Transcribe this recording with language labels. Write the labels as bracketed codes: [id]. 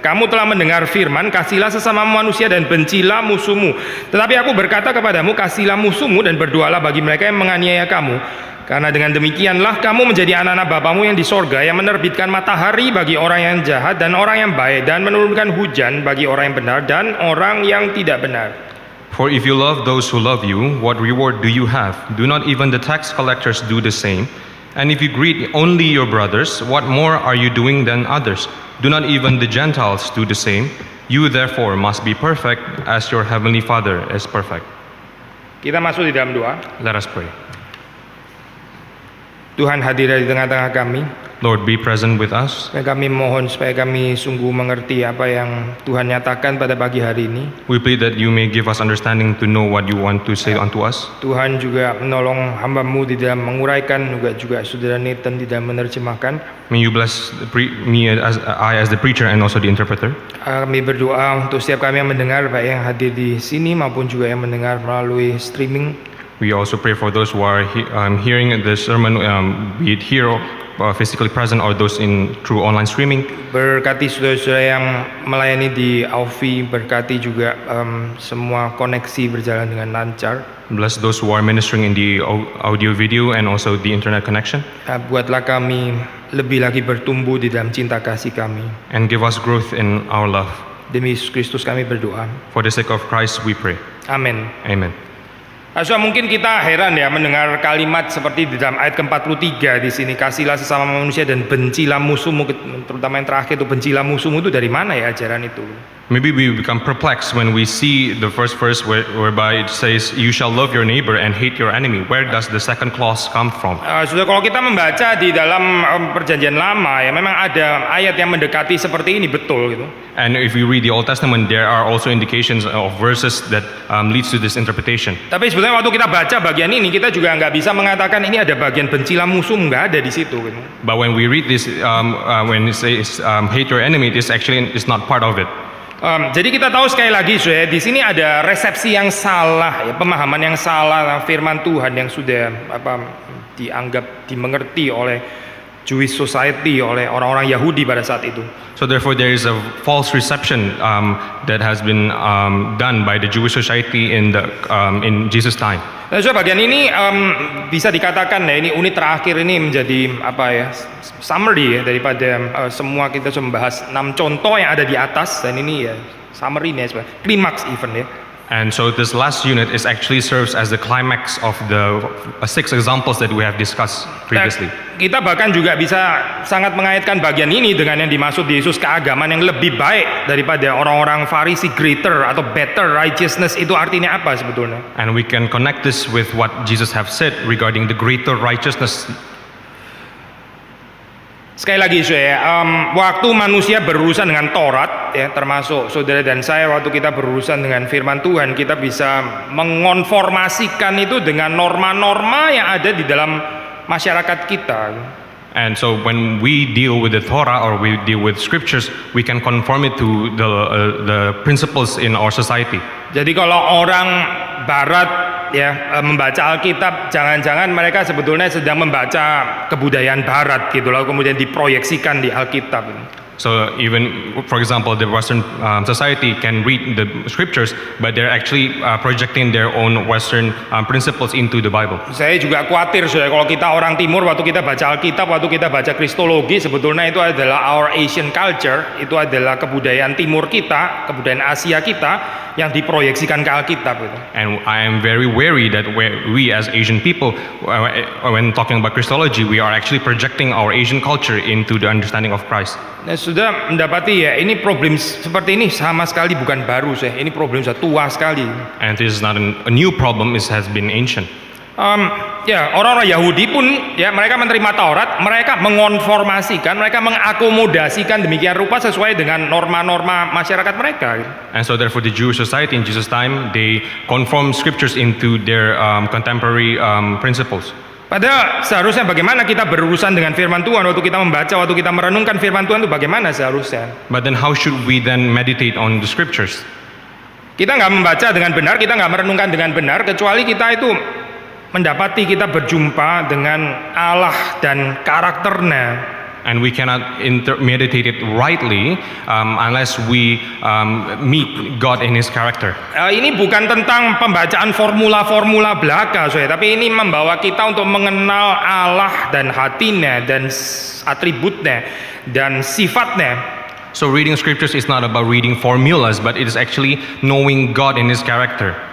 [id] Kamu telah mendengar firman, kasihlah sesama manusia dan bencilah musuhmu. Tetapi aku berkata kepadamu, kasihlah musuhmu dan berdoalah bagi mereka yang menganiaya kamu. Karena dengan demikianlah kamu menjadi anak-anak Bapamu yang di sorga, yang menerbitkan matahari bagi orang yang jahat dan orang yang baik, dan menurunkan hujan bagi orang yang benar dan orang yang tidak benar. [en] For if you love those who love you, what reward do you have? Do not even the tax collectors do the same? And if you greet only your brothers, what more are you doing than others? Do not even the Gentiles do the same? You therefore must be perfect as your heavenly Father is perfect. [id] Kita masuk di dalam doa. [en] Let us pray. [id] Tuhan hadir di tengah-tengah kami. [en] Lord, be present with us. [id] Kami mohon supaya kami sungguh mengerti apa yang Tuhan nyatakan pada pagi hari ini. [en] We plead that you may give us understanding to know what you want to say unto us. [id] Tuhan juga menolong hamba-Mu di dalam menguraikan, juga saudara Nathan di dalam menerjemahkan. [en] May you bless me as the preacher and also the interpreter. [id] Kami berdoa untuk setiap kami yang mendengar, baik yang hadir di sini maupun juga yang mendengar melalui streaming. [en] We also pray for those who are hearing the sermon, be it here physically present or those through online streaming. [id] Berkati saudara-saudara yang melayani di AUFI, berkati juga semua koneksi berjalan dengan lancar. [en] Bless those who are ministering in the audio video and also the internet connection. [id] Buatlah kami lebih lagi bertumbuh di dalam cinta kasih kami. [en] And give us growth in our love. [id] Demi Yesus Kristus kami berdoa. [en] For the sake of Christ we pray. [id] Amin. [en] Amen. [id] So, mungkin kita heran ya mendengar kalimat seperti di dalam ayat ke-43 di sini, kasihlah sesama manusia dan bencilah musuhmu, terutama yang terakhir itu bencilah musuhmu, itu dari mana ya ajaran itu? [en] Maybe we become perplexed when we see the first verse whereby it says you shall love your neighbor and hate your enemy. Where does the second clause come from? [id] Sudah, kalau kita membaca di dalam perjanjian lama ya memang ada ayat yang mendekati seperti ini, betul gitu. [en] And if we read the Old Testament, there are also indications of verses that leads to this interpretation. [id] Tapi sebenarnya waktu kita baca bagian ini, kita juga nggak bisa mengatakan ini ada bagian bencilah musuh, nggak ada di situ gitu. [en] But when we read this, when it says hate your enemy, this actually is not part of it. [id] Jadi kita tahu sekali lagi, di sini ada resepsi yang salah, ya, pemahaman yang salah tentang firman Tuhan yang sudah dianggap dimengerti oleh [en] Jewish society, [id] oleh orang-orang Yahudi pada saat itu. [en] So therefore there is a false reception that has been done by the Jewish society in Jesus' time. [id] Nah, so bagian ini bisa dikatakan ya ini unit terakhir ini menjadi summary ya daripada semua kita membahas 6 contoh yang ada di atas, dan ini ya summary-nya sebenarnya klimaks even ya. [en] And so this last unit is actually serves as the climax of the 6 examples that we have discussed previously. [id] Kita bahkan juga bisa sangat mengaitkan bagian ini dengan yang dimaksud Yesus keagamaan yang lebih baik daripada orang-orang Farisi, greater atau [en] better righteousness, [id] itu artinya apa sebetulnya? [en] And we can connect this with what Jesus have said regarding the greater righteousness. [id] Sekali lagi waktu manusia berurusan dengan Taurat ya, termasuk saudara dan saya, waktu kita berurusan dengan firman Tuhan, kita bisa mengonformasikan itu dengan norma-norma yang ada di dalam masyarakat kita. [en] And so when we deal with the Torah or we deal with scriptures, we can conform it to the principles in our society. [id] Jadi kalau orang Barat ya membaca Alkitab, jangan-jangan mereka sebetulnya sedang membaca kebudayaan Barat gitu, lalu kemudian diproyeksikan di Alkitab. [en] So even, for example, the Western society can read the scriptures, but they're actually projecting their own Western principles into the Bible. [id] Saya juga khawatir, kalau kita orang Timur, waktu kita baca Alkitab, waktu kita baca Kristologi, sebetulnya itu adalah [en] our Asian culture, [id] itu adalah kebudayaan Timur kita, kebudayaan Asia kita, yang diproyeksikan ke Alkitab. [en] And I am very wary that we as Asian people, when talking about Christology, we are actually projecting our Asian culture into the understanding of Christ. [id] Nah, sudah mendapati ya, ini problem seperti ini sama sekali bukan baru, ini problem sudah tua sekali. [en] And this is not a new problem, it has been ancient. [id] Ya, orang-orang Yahudi pun ya, mereka menerima Taurat, mereka mengonformasikan, mereka mengakomodasikan demikian rupa sesuai dengan norma-norma masyarakat mereka. [en] And so therefore the Jewish society in Jesus' time, they conform scriptures into their contemporary principles. [id] Padahal seharusnya bagaimana kita berurusan dengan firman Tuhan waktu kita membaca, waktu kita merenungkan firman Tuhan itu bagaimana seharusnya? [en] But then how should we then meditate on the scriptures? [id] Kita nggak membaca dengan benar, kita nggak merenungkan dengan benar, kecuali kita itu mendapati kita berjumpa dengan Allah dan karakternya. [en] And we cannot meditate it rightly unless we meet God in His character. [id] Ini bukan tentang pembacaan formula-formula belaka, tapi ini membawa kita untuk mengenal Allah dan hatinya dan atributnya dan sifatnya. [en] So reading scriptures is not about reading formulas, but it is actually knowing God in His character.